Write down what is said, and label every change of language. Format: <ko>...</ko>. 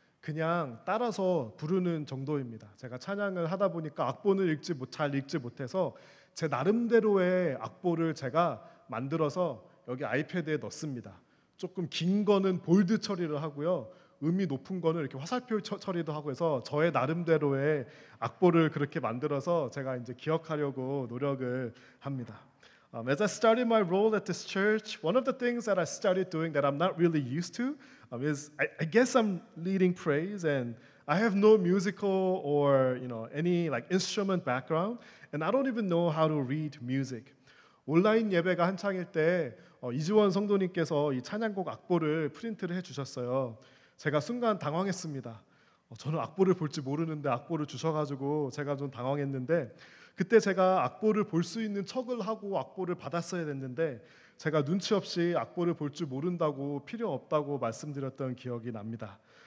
<ko>그냥 따라서 부르는 정도입니다. 제가 찬양을 하다 보니까 악보는 잘 읽지 못해서 제 나름대로의 악보를 제가 만들어서 여기 아이패드에 넣습니다. 조금 긴 거는 볼드 처리를 하고요. 음이 높은 거는 이렇게 화살표 처리도 하고 해서 저의 나름대로의 악보를 그렇게 만들어서 제가 이제 기억하려고 노력을 합니다.</ko> <en>As I started my role at this church, one of the things that I started doing that I'm not really used to is I guess I'm leading praise, and I have no musical or any like instrument background, and I don't even know how to read music.</en> <ko>온라인 예배가 한창일 때 이지원 성도님께서 이 찬양곡 악보를 프린트를 해주셨어요. 제가 순간 당황했습니다. 저는 악보를 볼지 모르는데 악보를 주셔가지고 제가 좀 당황했는데, 그때 제가 악보를 볼 수 있는 척을 하고 악보를 받았어야 됐는데 제가 눈치 없이 악보를 볼 줄 모른다고 필요 없다고 말씀드렸던 기억이 납니다.</ko>